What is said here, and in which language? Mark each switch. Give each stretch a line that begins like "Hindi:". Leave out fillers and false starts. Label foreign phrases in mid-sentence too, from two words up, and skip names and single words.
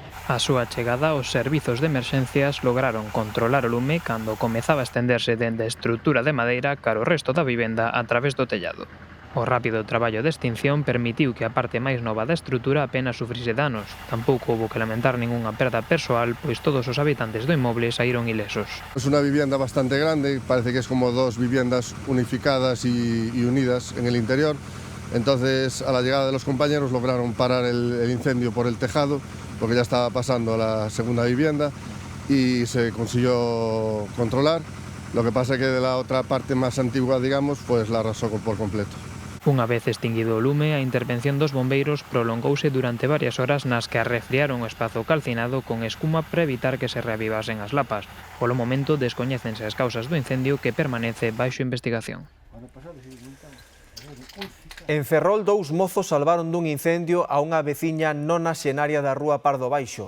Galician: A súa chegada, os servizos de emerxencias lograron controlar o lume cando comezaba a estenderse dende a estrutura de madeira cara o resto da vivenda a través do tellado. O rápido traballo de extinción permitiu que a parte máis nova da estrutura apenas sufrise danos. Tampouco houbo que lamentar ningunha perda persoal, pois todos os habitantes do inmoble saíron ilesos.
Spanish: Es una vivienda bastante grande, parece que es como dos viviendas unificadas y unidas en el interior. Entonces, a la llegada de los compañeros lograron parar el incendio por el tejado, porque ya estaba pasando a la segunda vivienda y se consiguió controlar. Lo que pasa es que de la otra parte más antigua, digamos, pues la arrasó por completo.
Galician: Unha vez extinguido o lume, a intervención dos bombeiros prolongouse durante varias horas nas que arrefriaron o espazo calcinado con escuma para evitar que se reavivasen as lapas. Polo momento, descoñécense as causas do incendio que permanece baixo investigación. En Ferrol, 2 mozos salvaron dun incendio a unha veciña nonaxenaria da rúa Pardo Baixo.